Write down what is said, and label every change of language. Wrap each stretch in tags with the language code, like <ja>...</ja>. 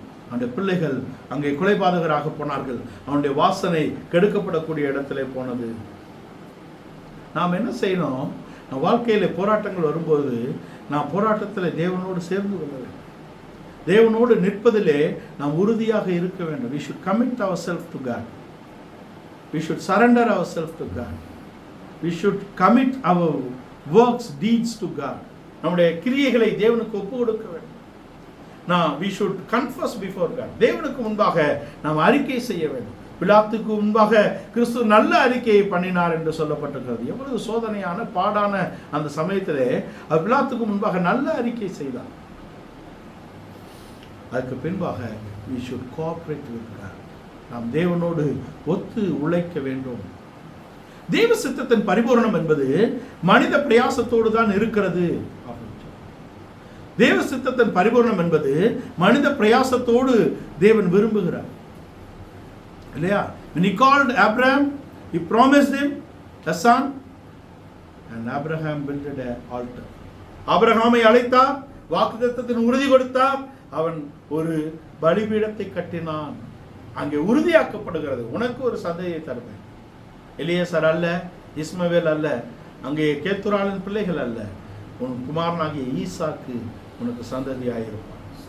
<ta>அவனுடைய பிள்ளைகள் அங்கே கொலைபாதகராக போனார்கள். அவனுடைய வாசனை கெடுக்கப்படக்கூடிய இடத்திலே போனது. நாம் என்ன செய்யணும்? வாழ்க்கையில போராட்டங்கள் வரும்போது நாம் போராட்டத்தில் தேவனோடு சேர்ந்து கொள்ள வேண்டும். தேவனோடு நிற்பதிலே நாம் உறுதியாக இருக்க வேண்டும்.</ta> <en>we should commit ourselves to God. we should surrender ourselves to God. we should commit our works, deeds to God.</en> <ta>நம்முடைய கிரியைகளை தேவனுக்கு ஒப்பு கொடுக்க வேண்டும்.</ta> <en>we should confess before God.</en> <ta>தேவனுக்கு முன்பாக நாம் அறிக்கை செய்ய வேண்டும். பிலாத்துக்கு முன்பாக கிறிஸ்து நல்ல அறிக்கையை பண்ணினார் என்று சொல்லப்பட்டிருக்கிறது. எவ்வளவு சோதனையான பாடான அந்த சமயத்திலே பிலாத்துக்கு முன்பாக நல்ல அறிக்கை செய்தார். அதுக்கு பின்பாக</ta> <en>we should cooperate with God.</en> <ta>நாம் தேவனோடு ஒத்து உழைக்க வேண்டும். தேவ சித்தத்தின் பரிபூரணம் என்பது மனித பிரயாசத்தோடு தான் இருக்கிறது. தேவ சித்தத்தின் பரிபூரணம் என்பது மனித பிரயாசத்தோடு தேவன் விரும்புகிறார் இல்லையா?</ta> <en>When he called Abraham, he promised him a son, and Abraham built an altar.</en> <ta>ஆபிரகாமை அழைத்தார், வாக்குத்தத்தத்தின் உறுதி கொடுத்தார், அவன் ஒரு பலிபீடத்தை கட்டினான். அங்கே உறுதியாக்கப்படுகிறது, உனக்கு ஒரு சந்ததியை தருவேன். எலியேசர் அல்ல, இஸ்மவேல் அல்ல, அங்கே கேத்துராளின் பிள்ளைகள் அல்ல, உன் குமாரனாகிய ஈசாக்கு உனக்கு சந்ததியாயிருப்பான்.</ta>